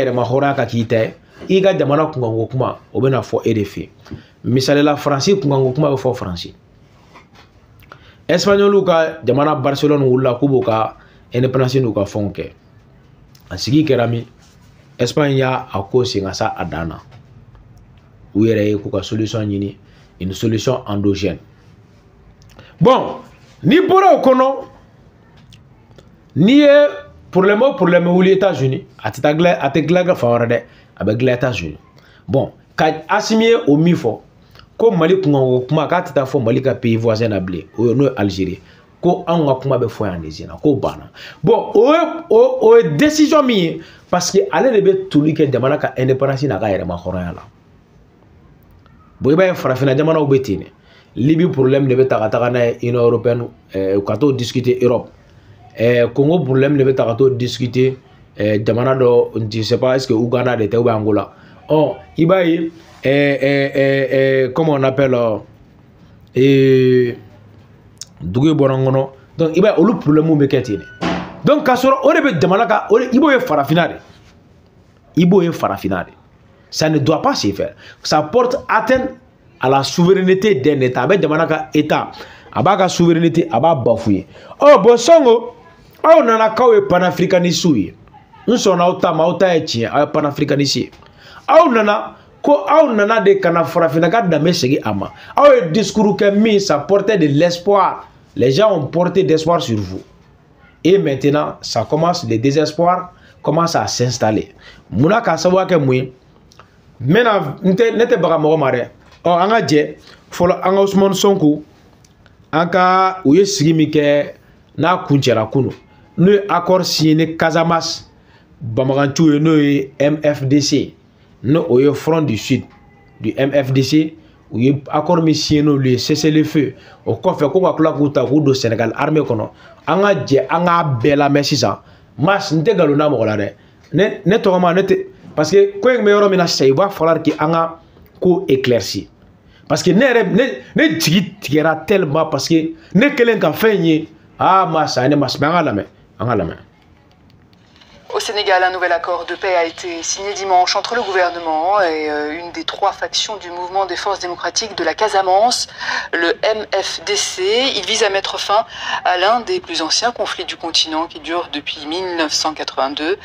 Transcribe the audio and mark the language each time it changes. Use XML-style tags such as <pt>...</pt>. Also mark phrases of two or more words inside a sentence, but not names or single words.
<bm>yɛrɛma hɔrɔnya ka k'i ta ye i ka jamana kunkanko kuma o bɛ na fɔ e de fi misali la Faransi kunkanko kuma bɛ fɔ Faransi Espagnol ka jamana Barcelone wulila k'u b'u ka indépendance n'u ka fɛnw kɛ a sigi kɛra min Espagne y'a ko sen ka sa a dan na u yɛrɛ ye k'u ka solution ɲini</bm> <fr>une solution endogène</fr> <bm>bon ni bɔra o kɔnɔ n'i ye problème wuli États-Unis a tɛ dilan ka fan wɛrɛ dɛ a bɛ dilan États-Unis bon ka Assimi ye o min fɔ ko Mali kunkanko kuma k'a tɛ taa fɔ Mali ka</bm> <fr>pays voisin</fr> <bm>na bilen n'o ye Algérie ko anw ka kuma bɛ fɔ yan de sen na k'o banna bon o ye décision min ye</bm> <fr>parce que</fr> <bm>ale de bɛ toli kɛ jamana ka indépendance n'a ka yɛrɛma hɔrɔnya la bon i b'a ye farafinna jamanaw bɛ ten de Libye problème de bɛ ta ka taga n'a ye Union européenne ka t'o discuter Europe Congo problème de bɛ ta ka t'o discuter jamana dɔ</bm> <fr>je sais pas est-ce que</fr> <bm>Ouganda de tɛ</bm> <fr>ou bien</fr> <bm>Angola i b'a ye</bm> <fr>comment on appelle</fr> <bm>dugu bɔra n kɔnɔ donc i b'a ye olu problème bɛ kɛ ten de donc k'a sɔrɔ o de bɛ jamana ka i b'o ye farafinna de</bm> <fr>ça ne doit pas se faire ça porte atteinte à la souveraineté d'un État</fr> <bm>a bɛ jamana ka État a b'a ka souveraineté a b'a bafoué bon Sonko aw nana k'aw ye panafricanistes ye n sɔnna aw ta ma aw ta ye tiɲɛ aw ye panafricanistes ye aw nana ko aw nana de kana farafinna ka danbe segin a ma aw ye discours kɛ min</bm> <fr>ça portait de l'espoir les gens ont porté d'espoir sur vous et maintenant ça commence le désespoir commence à s'installer</fr> <bm>munna k'a sababu kɛ mun ye maintenant ne tɛ baga mɔgɔ ma dɛ an ka jɛ fɔlɔ an ka Ousmane Sonko an ka u ye sigi min kɛ n'a kuncɛra kunu n'o ye</bm> <fr>accord signé</fr> <bm>Casamance Bamaganciw ye n'o ye MFDC n'o ye Front du Sud du MFDC u ye accord min signé n'olu ye cessez-le-feu o kɔfɛ ko ka tila k'u ta k'u don Sénégal armée kɔnɔ an ka jɛ an k'a bɛɛ lamɛn sisan mas n tɛ nkalon da mɔgɔ la dɛ ne tɔgɔma ne tɛ</bm> <fr>parce que</fr> <bm>ko in bɛ yɔrɔ min na sisan</bm> <fr>il va falloir que</fr> <bm>an ka ko éclairci</bm> <fr>parce que</fr> <bm>ne jigi tigɛra tellement parce que ne kelen ka fɛn ye masa ne mas mais an ka lamɛn.</bm> <fr>Au Sénégal, un nouvel accord de paix a été signé dimanche entre le gouvernement et une des trois factions du mouvement des forces démocratiques de la Casamance, le MFDC. Il vise à mettre fin à l'un des plus anciens conflits du continent qui dure depuis 1982.</fr>